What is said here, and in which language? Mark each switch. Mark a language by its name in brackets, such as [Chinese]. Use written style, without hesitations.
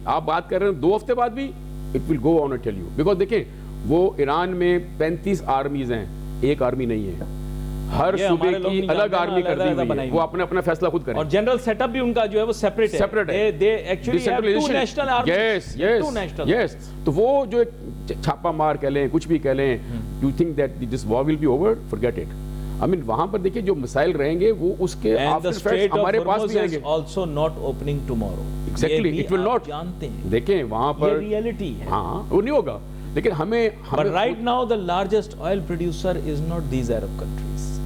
[Hindi] आप बात कर रहे हैं 2 हफ्ते बाद भी, [English] it will go on, I tell you. Because [Hindi] देखें, वो ईरान में 35 आर्मीज हैं, एक आर्मी नहीं है। हर सूबे की अलग आर्मी कर दी हुई है, वो अपना फैसला खुद करें। और जनरल सेटअप भी उनका जो है वो सेपरेट है। [English] They actually have 2 national armies. Yes. [Hindi] तो वो जो छापा मार कह लें, कुछ भी कह लें, [English] you think that this war will be over? Forget it. I mean, [Hindi] वहां पर देखिए जो मिसाइल रहेंगे वो उसके आफ्टर इफेक्ट्स हमारे पास भी आएंगे। [English] also not opening tomorrow. Exactly, it will not. [Hindi] जानते हैं। देखें वहां पर रियलिटी है। हाँ, वो नहीं होगा। लेकिन हमें [English] But right now the largest oil producer is not these Arab countries.